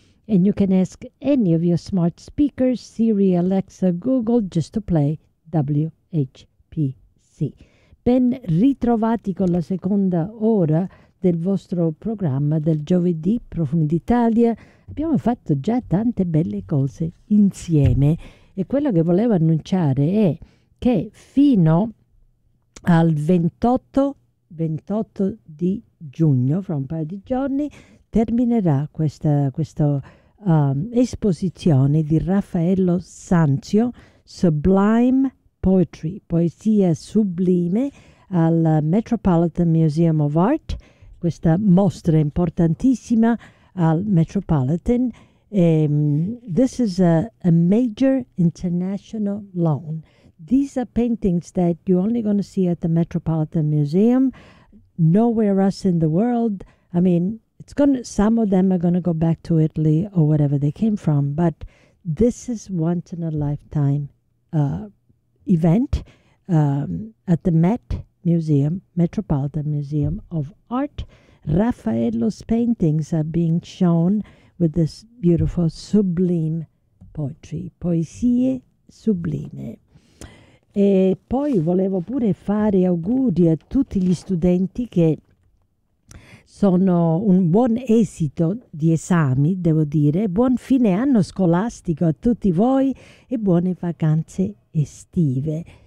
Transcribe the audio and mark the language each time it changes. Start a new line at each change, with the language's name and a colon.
English: And you can ask any of your smart speakers, Siri, Alexa, Google, just to play WHPC.
Italian: Ben ritrovati con la seconda ora del vostro programma del giovedì Profumi d'Italia. Abbiamo fatto già tante belle cose insieme e quello che volevo annunciare è che fino al 28 di giugno, fra un paio di giorni, terminerà questa esposizione di Raffaello Sanzio, Sublime Poetry, poesia sublime, al Metropolitan Museum of Art. Questa mostra importantissima al Metropolitan
English: This is a major international loan. These are paintings that you're only going to see at the Metropolitan Museum, nowhere else in the world. I mean, some of them are going to go back to Italy or whatever they came from, but this is once in a lifetime event at the Met Museum, Metropolitan Museum of Art. Raffaello's paintings are being shown with this beautiful sublime poetry,
Italian: poesie sublime. E poi volevo pure fare auguri a tutti gli studenti che sono un buon esito di esami, devo dire, buon fine anno scolastico a tutti voi e buone vacanze estive.